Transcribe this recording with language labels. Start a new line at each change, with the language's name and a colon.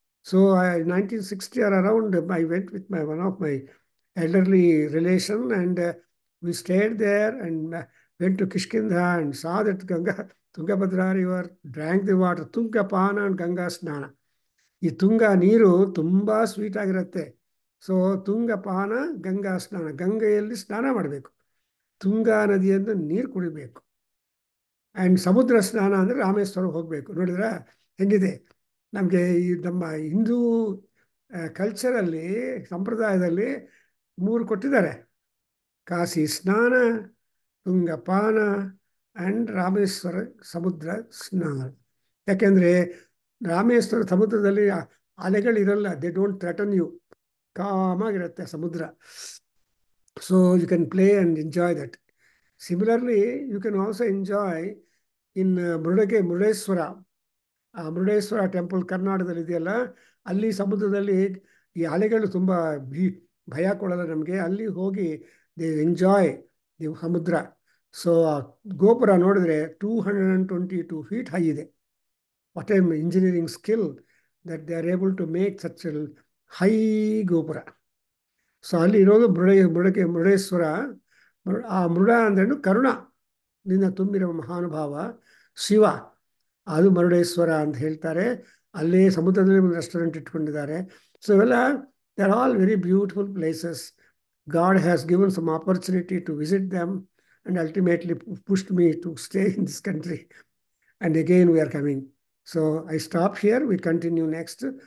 English: So 1960 or around, I went with one of my elderly relation, and we stayed there and went to Kishkindha and saw that Tungabhadra river, drank the water, Tungapana and Ganga Snana.
Kannada: ಈ ತುಂಗ ನೀರು ತುಂಬ sweet ಆಗಿರುತ್ತೆ. So ತುಂಗಪಾನ Ganga ಸ್ನಾನ, ಗಂಗೆಯಲ್ಲಿ ಸ್ನಾನ ಮಾಡಬೇಕು, ತುಂಗಾ ನದಿಯಿಂದ ನೀರು ಕುಡಿಬೇಕು. ಆ್ಯಂಡ್ ಸಮುದ್ರ ಸ್ನಾನ ಅಂದರೆ ರಾಮೇಶ್ವರ ಹೋಗಬೇಕು. ನೋಡಿದ್ರೆ ಹೆಂಗಿದೆ ನಮಗೆ ಈ ನಮ್ಮ ಹಿಂದೂ ಕಲ್ಚರಲ್ಲಿ, ಸಂಪ್ರದಾಯದಲ್ಲಿ 3 ಕೊಟ್ಟಿದ್ದಾರೆ: ಕಾಶಿ ಸ್ನಾನ, ತುಂಗಪಾನ ಆ್ಯಂಡ್ ರಾಮೇಶ್ವರ ಸಮುದ್ರ ಸ್ನಾನ. ಯಾಕೆಂದರೆ ರಾಮೇಶ್ವರ ಸಮುದ್ರದಲ್ಲಿ ಅಲೆಗಳಿರಲ್ಲ,
English: they don't threaten you,
Kannada: ಕಾಮಾಗಿರುತ್ತೆ ಸಮುದ್ರ.
English: So you can play and enjoy that. Similarly you can also enjoy in Murudeshwara.
Kannada: Murudeshwar temple ಕರ್ನಾಟಕದಲ್ಲಿ ಇದೆಯಲ್ಲ, ಅಲ್ಲಿ ಸಮುದ್ರದಲ್ಲಿ ಈ ಅಲೆಗಳು ತುಂಬ ಭಯ ಕೊಡಲ್ಲ ನಮಗೆ. ಅಲ್ಲಿ ಹೋಗಿ
English: they enjoy the
Kannada: ಸಮುದ್ರ. ಸೊ ಗೋಪುರ ನೋಡಿದ್ರೆ 222 feet ಹೈ ಇದೆ.
English: What an engineering skill that they are able to make such a high ಗೋಪುರ.
Kannada: ಸೊ ಅಲ್ಲಿ ಇರೋದು ಮುರುಡೇಶ್ವರ. ಆ ಮೃಡ ಅಂದ್ರೇನು, ಕರುಣ ನಿನ್ನ ತುಂಬಿರೋ ಮಹಾನುಭಾವ ಶಿವ, ಅದು ಮುರುಡೇಶ್ವರ ಅಂತ ಹೇಳ್ತಾರೆ. ಅಲ್ಲೇ ಸಮುದ್ರದಲ್ಲಿ ಒಂದು ರೆಸ್ಟೋರೆಂಟ್ ಇಟ್ಕೊಂಡಿದ್ದಾರೆ. ಸೊ ಇವೆಲ್ಲ
English: They are all very beautiful places. God has given some opportunity to visit them and ultimately pushed me to stay in this country. And again we are coming. So I stop here. We continue next.